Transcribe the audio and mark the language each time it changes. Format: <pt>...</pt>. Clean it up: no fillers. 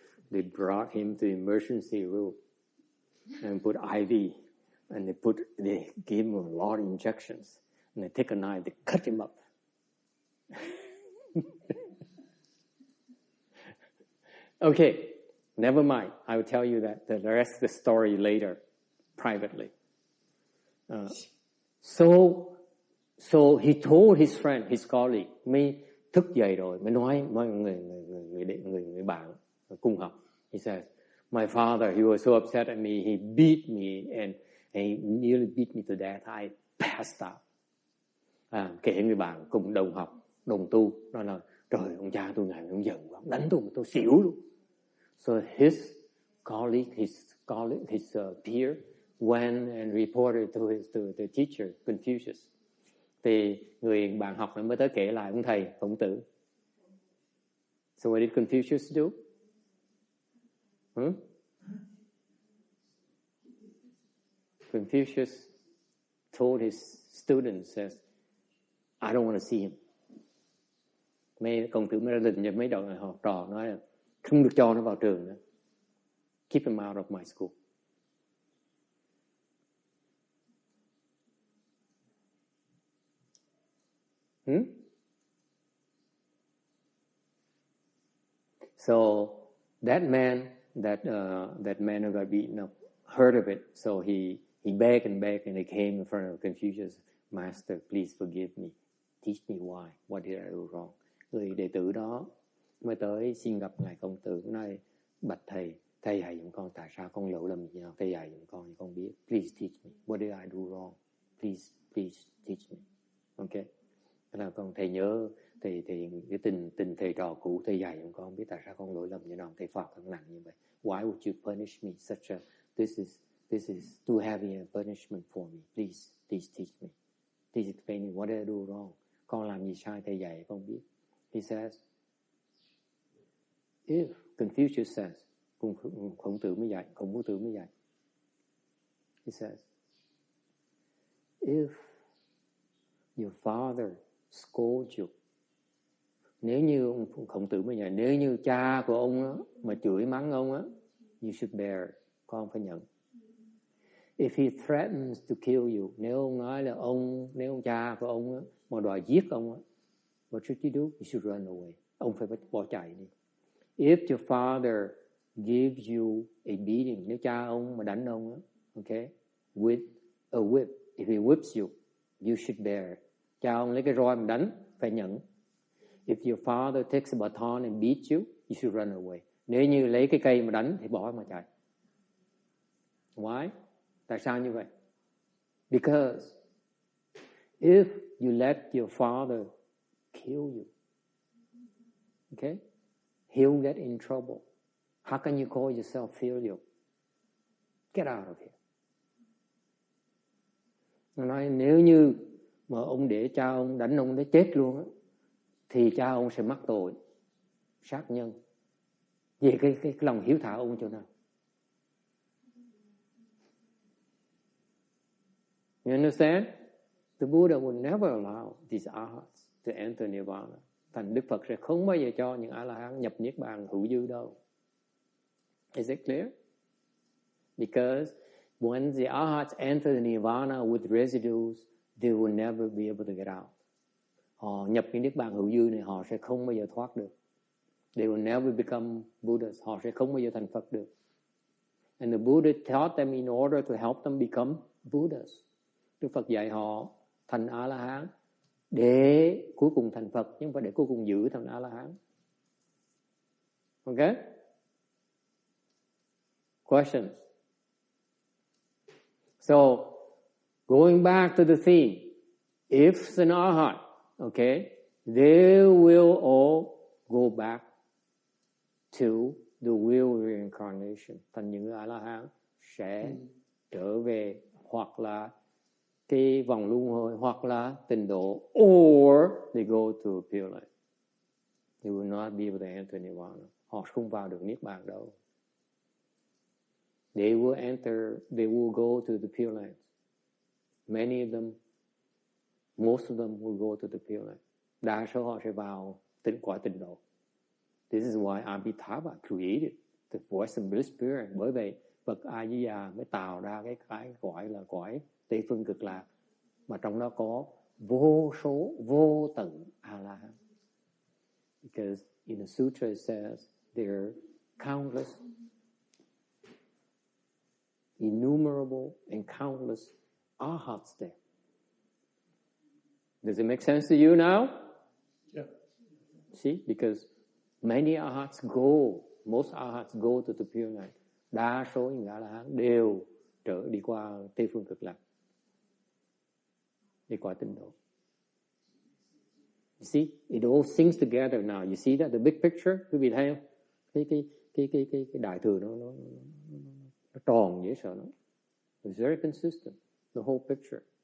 <en>They brought him to the emergency room and put IV, and they gave him a lot of injections, and they take a knife, they cut him up. Okay, never mind. I will tell you the rest of the story later, privately. So he told his friend, his colleague,</en> <vi>mới thức dậy rồi, mới nói với người bạn cùng học.</vi> <en>He says, my father, he was so upset at me, he beat me and he nearly beat me to death. I passed out.</en> <vi>Kể người bạn cùng đồng học, đồng tu, nói là trời, ông cha tôi ngày ông giận quá, đánh tôi xỉu luôn.</vi> <en>So his colleague, his peer went and reported to the teacher, Confucius.</en> <vi>Thì người bạn học mới tới kể lại ông thầy Khổng Tử.</vi> <en>So what did Confucius do? Confucius told his students, says, I don't want to see him.</en> <vi>Công tử mới ra định cho mấy đội học trò nói là không được cho nó vào trường nữa.</vi> <en>Keep him out of my school. So that man who got beaten up heard of it. So he begged and he came in front of Confucius. Master, please forgive me. Teach me why. What did I do wrong?</en> <vi>Người đệ tử đó mới tới xin gặp ngài Khổng Tử, nói bạch thầy dạy giùm con tại sao con lỗi lầm gì nào, thầy dạy giùm con thì con biết.</vi> <en>Please teach me. What did I do wrong? Please teach me. Okay.</en> <vi>Thế là con thầy nhớ thầy cái tình thầy trò cũ, thầy dạy giùm con biết tại sao con lỗi lầm như nào, thầy phạt con nặng như vậy.</vi> <en>Why would you punish me such a this is too heavy a punishment for me. Please teach me. Please explain me what did I do wrong.</en> <vi>Con làm gì sai, thầy dạy con biết.</vi> <en>He says, if Confucius says,</en> <vi>Khổng Tử mới dạy.</vi> <en>He says, if your father scolds you,</en> <vi>nếu như Khổng Tử mới dạy, nếu như cha của ông á, mà chửi mắng ông á,</vi> <en>you should bear,</en> <vi>con phải nhận.</vi> <en>If he threatens to kill you,</en> <vi>nếu ông nói là nếu ông cha của ông á, mà đòi giết ông á,</vi> <en>what should you do? You should run away.</en> <vi>Ông phải bỏ chạy đi.</vi> <en>If your father gives you a beating,</en> <vi>nếu cha ông mà đánh ông á,</vi> <en>okay, with a whip, if he whips you, you should bear.</en> <vi>Cha ông lấy cái roi mà đánh, phải nhận.</vi> <en>If your father takes a baton and beats you, you should run away.</en> <vi>Nếu như lấy cái cây mà đánh thì bỏ mà chạy.</vi> <en>Why?</en> <vi>Tại sao như vậy?</vi> <en>Because if you let your father kill you, okay, he'll get in trouble. How can you call yourself filial? Get out of here.</en> <vi>Nó nói nếu như mà ông để cha ông đánh ông đến chết luôn á, thì cha ông sẽ mắc tội sát nhân. Vì cái lòng hiếu thảo ông chỗ nào?</vi> <en>You understand? The Buddha would never allow these arhats to enter nirvana.</en> <vi>Thành Đức Phật sẽ không bao giờ cho những A-la-hán nhập niết bàn hữu dư đâu.</vi> <en>Is it clear? Because when the arhats enter the nirvana with residues, they will never be able to get out.</en> <vi>Họ nhập cái niết bàn hữu dư này, họ sẽ không bao giờ thoát được.</vi> <en>They will never become Buddhas.</en> <vi>Họ sẽ không bao giờ thành Phật được.</vi> <en>And the Buddha taught them in order to help them become Buddhas.</en> <vi>Đức Phật dạy họ thành A-la-hán để cuối cùng thành Phật, chứ không phải để cuối cùng giữ thành A-la-hán.</vi> <en>Okay? Questions? So, going back to the theme, if an arhat, okay, they will all go back to the wheel reincarnation.</en> <vi>Thành những A-la-hán sẽ trở về hoặc là cái vòng luân hồi, hoặc là tịnh độ,</vi> <en>or they go to a pure life. They will not be able to enter nirvana.</en> <vi>Họ không vào được niết bàn đâu.</vi> <en>They will go to the pure lands. Many of them, most of them will go to the pure land.</en> <vi>Đa số họ sẽ vào cõi tịnh độ.</vi> <en>This is why Amitabha created the voice and bliss spirit.</en> <vi>Bởi vậy Phật A Di Đà mới tạo ra cái gọi là cõi Tây phương cực lạc, mà trong đó có vô số vô tận A-la-hán.</vi> <en>Because in the sutra it says there are countless, innumerable and countless arhats there. Does it make sense to you now? Yeah. See, because many arhats go, most arhats go to the pure land.</en> <vi>Đa số những A-la-hán đều đi qua Tây phương cực lạc, đi qua tịnh độ.</vi> <en>You see, it all syncs together now. You see that the big picture,</en> <vi>quý vị thấy không? Cái đại thừa nó tròn dễ sợ nó.</vi> <en>It's very consistent, the whole picture.</en>